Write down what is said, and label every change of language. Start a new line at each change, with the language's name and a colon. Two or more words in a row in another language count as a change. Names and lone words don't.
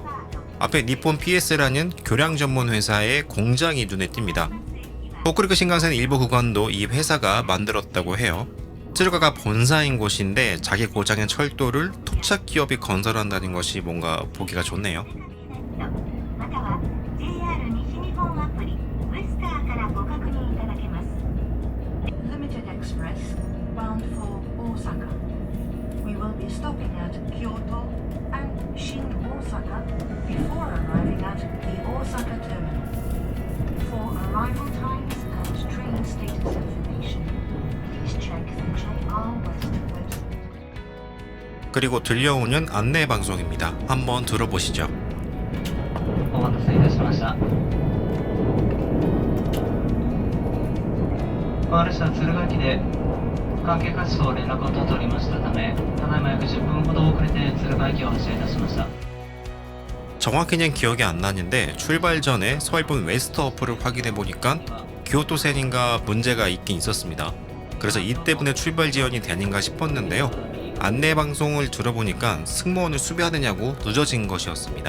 Korean: 앞에 니폰 PS라는 교량 전문 회사의 공장이 눈에 띕니다. 호쿠리쿠 신칸센 일부 구간도 이 회사가 만들었다고 해요. 쯔르가가 본사인 곳인데 자기 고장의 철도를 토착 기업이 건설한다는 것이 뭔가 보기가 좋네요.
English: Stopping at Kyoto and Shin-Osaka before arriving at the Osaka terminal. For arrival times and train status information, please check the JR West website.
Korean: 그리고 들려오는 안내 방송입니다. 한번 들어보시죠.
Japanese: お待たせいたしました。私は敦賀駅で関係活動連絡を取っておりましたため、ただいま約10分ほど遅れて敦賀駅を発車いたしました。
Korean: 정확히는 기억이 안 나는데 출발 전에 서울본 웨스트 어플을 확인해 보니까 교토線인가 문제가 있긴 있었습니다. 그래서 이 때문에 출발 지연이 되는가 싶었는데요. 안내 방송을 들어보니까 승무원을 수배하느냐고 늦어진 것이었습니다.